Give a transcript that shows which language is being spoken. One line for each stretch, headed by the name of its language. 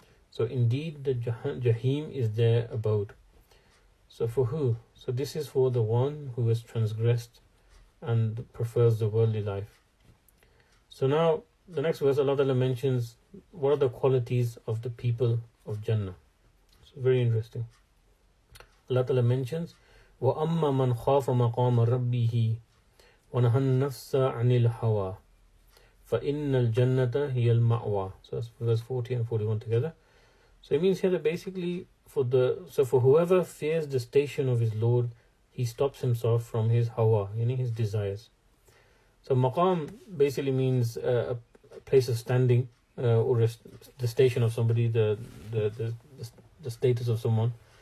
English: So indeed the Jahim is their abode. So for who? So this is for the one who has transgressed and prefers the worldly life. So now the next verse, Allah Ta'ala mentions what are the qualities of the people of Jannah. So very interesting. Allah Ta'ala mentions,
Arabic: وَأَمَّا مَنْ خَافَ مَقَامَ رَبِّهِ وَنَهَى النَّفْسَ عَنِ الْهَوَى فَإِنَّ الْجَنَّةَ هِيَ الْمَأْوَى.
English: So that's verse 40 and 41 together. So it means here that basically for whoever fears the station of his Lord, he stops himself from his hawa, his desires. So maqam basically means a place of standing, or the station of somebody, the status of someone.